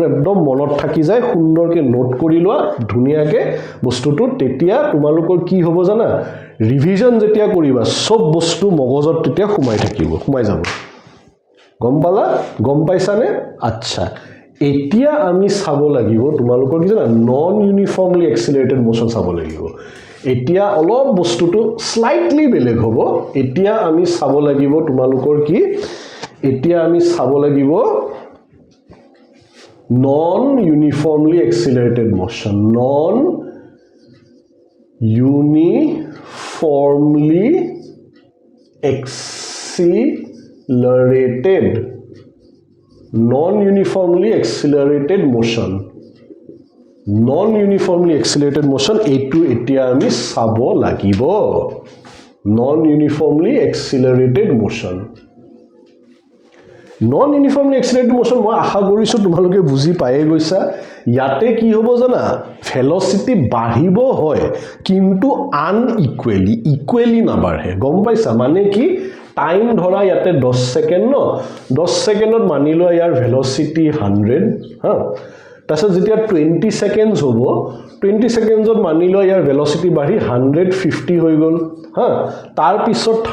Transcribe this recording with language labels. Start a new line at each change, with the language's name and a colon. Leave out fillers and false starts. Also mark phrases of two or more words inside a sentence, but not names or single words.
Assamese: একদম মনত থাকি যায় সুন্দৰকে নোট কৰি লোৱা ধুনিয়াকে বস্তুটো তেতিয়া তোমালোকৰ কি হ'ব জানা ৰিভিজন যেতিয়া কৰিবা সব বস্তু মগজত তেতিয়া সোমাই যাব গম পালা গম পাইছানে আচ্ছা এতিয়া আমি চাব লাগিব তোমালোকৰ কি জানা
English: non uniformly accelerated motion
Assamese: চাব লাগিব এতিয়া অলপ বস্তুটো স্লাইটলি বেলেগ হ'ব এতিয়া আমি চাব লাগিব তোমালোকৰ কি এতিয়া আমি চাব লাগিব
English: non uniformly accelerated motion non uniformly accelerated non-uniformly accelerated motion non-uniformly accelerated motion
Assamese: এইটো এতিয়া আমি চাব লাগিব
English: non-uniformly accelerated motion non-uniformly accelerated motion
Assamese: মই আশা কৰিছো তোমালোকে বুজি পায়ে গৈছা ইয়াতে কি হ'ব জানা ভেলোসিটি বাঢ়িব হয় কিন্তু ইকুৱেলি না বাঢ়ে গম পাইছা মানে কি টাইম ধৰা ইয়াতে 10 সেকেন্ড ন 10 সেকেন্ডত মানি লোৱা ইয়াৰ ভেলোসিটি 100 হা তাছত যেতিয়া 20 সেকেন্ডস হ'ব 20 সেকেন্ডছত মানি লোৱা ইয়াৰ ভেলোসিটি বাঢ়ি 150 হৈ গল হা তাৰ পিছত